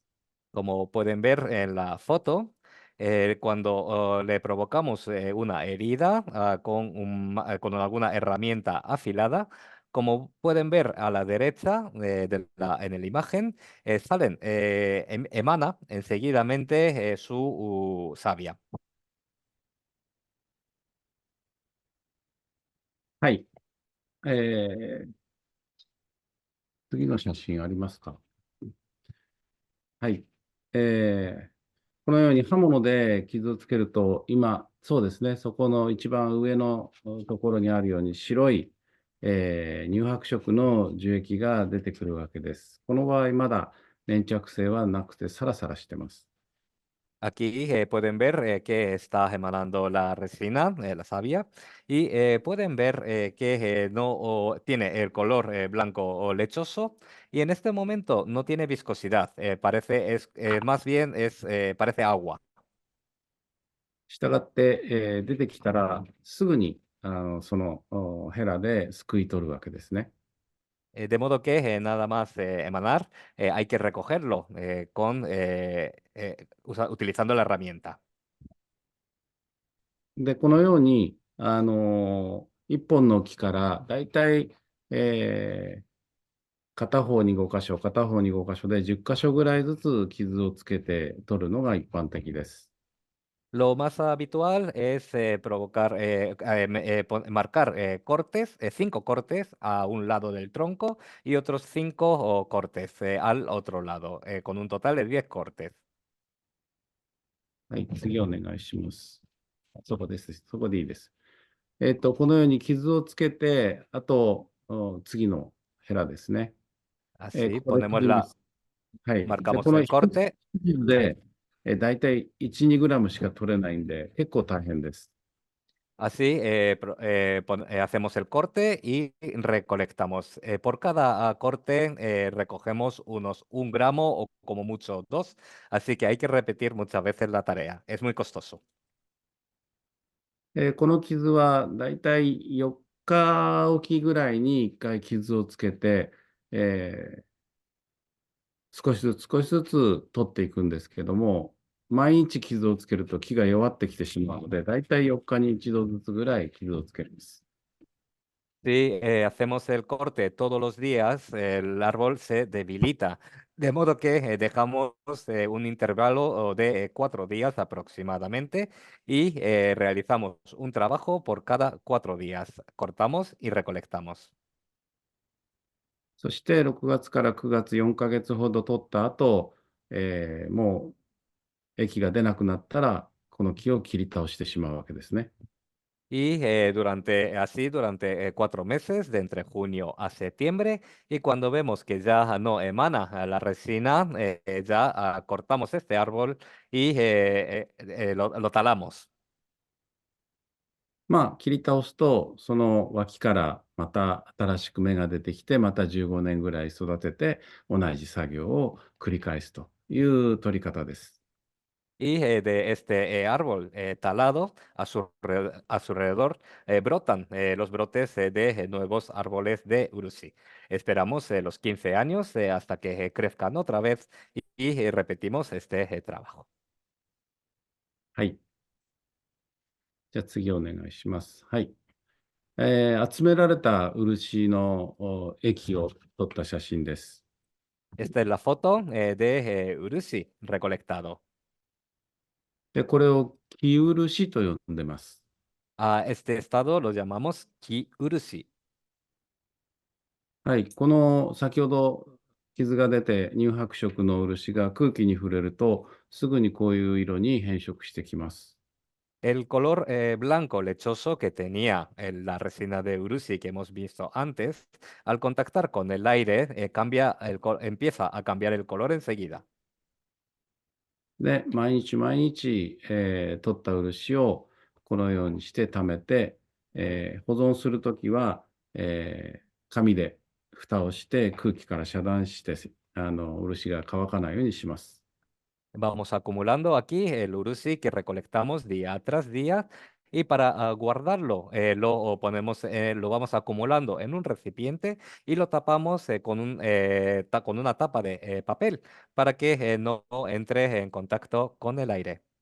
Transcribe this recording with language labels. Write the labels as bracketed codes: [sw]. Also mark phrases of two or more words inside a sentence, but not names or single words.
[es] Como pueden ver en la foto, cuando le provocamos una herida con alguna herramienta afilada, como pueden ver a la derecha en la imagen, emana enseguidamente su savia. [ja] はい。えー次の写真ありますか？はい。このように刃物で傷をつけると、今、そうですね、そこの一番上のところにあるように白い、乳白色の樹液が出てくるわけです。この場合、まだ粘着性はなくてサラサラしてます。 [es] Aquí pueden ver que está emanando la resina, la savia, y pueden ver que no tiene el color blanco o lechoso, y en este momento no tiene viscosidad, más bien parece agua. [ja] したがって、出てきたらすぐにそのヘラですくい取るわけですね。 [es] De modo que nada más emanar, hay que recogerlo utilizando la herramienta. [ja] で、このように、一本の木からだいたい、片方に5箇所、片方に5箇所で10箇所ぐらいずつ傷をつけて取るのが一般的です。 [es] Lo más habitual es marcar cortes, 5 cortes a un lado del tronco y otros 5 cortes al otro lado, con un total de 10 cortes. [ja] はい、次お願いします。そこです。そこでいいです。このように傷をつけて、あと、次のヘラですね。 [es] Así [ja] ここで切ります。はい。で、 [es] marcamos [ja] この [es] el [ja] 一つ [es] corte [ja] 傷で、だいたい1、2グラムしか取れないんで、結構大変です。 [es] Así hacemos el corte y recolectamos. Por cada corte recogemos unos 1 gramo o como mucho 2, así que hay que repetir muchas veces la tarea. Es muy costoso. [ja] この傷はだいたい4日おきぐらいに1回傷をつけて、少しずつ少しずつ取っていくんですけども、毎日傷をつけると木が弱ってきてしまうので、だいたい4日に1度ずつぐらい傷をつけます。 [es] Si hacemos el corte todos los días, el árbol se debilita, de modo que dejamos un intervalo de 4 días aproximadamente y realizamos un trabajo por cada 4 días. Cortamos y recolectamos. [ja] そして6月から9月4ヶ月ほど取った後、もう液が出なくなったら、この木を切り倒してしまうわけですね。 [es] Y durante 4 meses, de entre junio a septiembre, y cuando vemos que ya no emana la resina, ya cortamos este árbol y lo talamos. [ja] まあ、切り倒すと、その脇からまた新しく芽が出てきて、また15年ぐらい育てて、同じ作業を繰り返すという取り方です。 [es] Y de este árbol talado, a su alrededor brotan los brotes de nuevos árboles de Urusi. Esperamos los 15 años hasta que crezcan otra vez y repetimos este trabajo. [ja] はい。じゃあ次お願いします。はい。集められた漆の液を撮った写真です。 [es] Esta es la foto de Urusi recolectado. [ja] で、これを生漆と呼んでます。 [es] A este estado lo llamamos Ki Urusi. [ja] はい。この先ほど傷が出て乳白色の漆が空気に触れると、すぐにこういう色に変色してきます。 [es] El color blanco lechoso que tenía la resina de Urusi que hemos visto antes, al contactar con el aire, empieza a cambiar el color enseguida. [ja] で、毎日毎日、取った漆をこのようにして貯めて、保存するときは、紙で蓋をして空気から遮断して、漆が乾かないようにします。 [es] Vamos acumulando aquí el urusi que recolectamos día tras día y para guardarlo lo vamos acumulando en un recipiente y lo tapamos con una tapa de papel para que no entre en contacto con el aire.